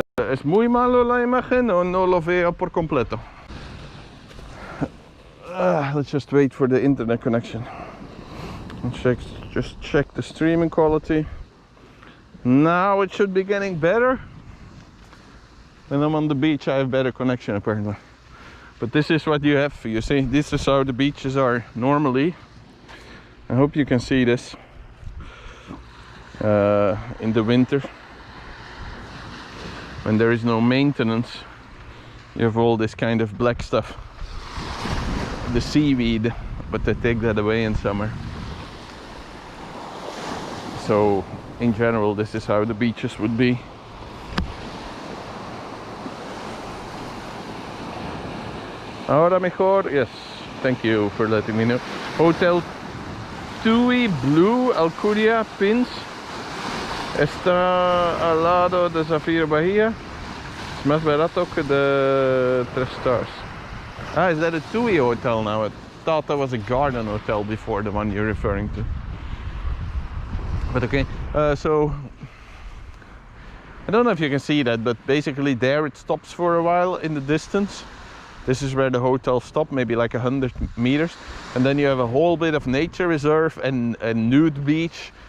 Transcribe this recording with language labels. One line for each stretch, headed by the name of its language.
Spanish: Es muy malo la imagen o no lo veo por completo.
English: Let's just wait for the internet connection. Just check the streaming quality. Now it should be getting better. When I'm on the beach I have better connection apparently. But this is what you have. You see, this is how the beaches are normally. I hope you can see this in the winter. When there is no maintenance, you have all this kind of black stuff. The seaweed, but they take that away in summer. So in general this is how the beaches would be.
Spanish: Ahora mejor,
English: yes, thank you for letting me know. Hotel Tui Blue Alcuria Pins
Spanish: está al lado de
English: Zafiro Bahia.
Spanish: Es más barato que de 3
English: stars. Ah, is that a Tui hotel now? I thought that was a garden hotel before, the one you're referring to. But okay, so I don't know if you can see that, but basically there it stops for a while in the distance. This is where the hotel stopped, maybe like 100 meters. And then you have a whole bit of nature reserve and a nude beach.